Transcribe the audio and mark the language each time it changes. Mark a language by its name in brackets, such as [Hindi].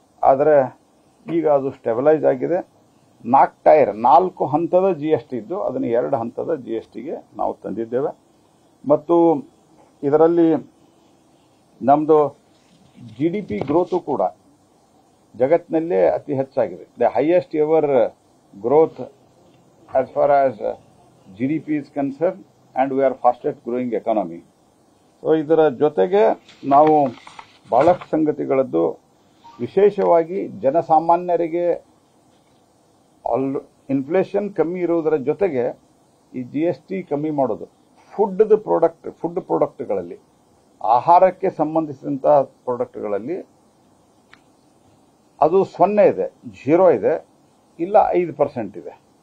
[Kannada] ಆದರೆ ಈಗ ಅದು ಸ್ಟೆಬಿಲೈಸ್ ಆಗಿದೆ. 4 ಹಂತದ GST ಇದ್ದು ಅದನ್ನು 2 ಹಂತದ GSTಗೆ ನಾವು ತಂದಿದ್ದೇವೆ. ಮತ್ತು ಇದರಲ್ಲಿ ನಮ್ಮದು GDP ಗ್ರೋತು ಕೂಡ ಜಗತ್ತಿನಲ್ಲೇ ಅತಿ ಹೆಚ್ಚಾಗಿದೆ. [English] The highest ever growth as far as GDP is concerned, and we are fastest growing economy. [Kannada] So ಇದರ ಜೊತೆಗೆ ನಾವು ಬಹಳಷ್ಟು ಸಂಗತಿಗಳದ್ದು ವಿಶೇಷವಾಗಿ ಜನಸಾಮಾನ್ಯರಿಗೆ ಇನ್ಫ್ಲೇಷನ್ ಕಮ್ಮಿ ಇರುವುದರ ಜೊತೆಗೆ ಈ GST ಕಮ್ಮಿ ಮಾಡೋದು ಫುಡ್ ಪ್ರಾಡಕ್ಟ್ಗಳಲ್ಲಿ ಆಹಾರಕ್ಕೆ ಸಂಬಂಧಿಸಿದಂತಹ ಪ್ರಾಡಕ್ಟ್ಗಳಲ್ಲಿ ಅದು 0 ಇದೆ, 0 ಇದೆ, ಇಲ್ಲ 5% ಇದೆ.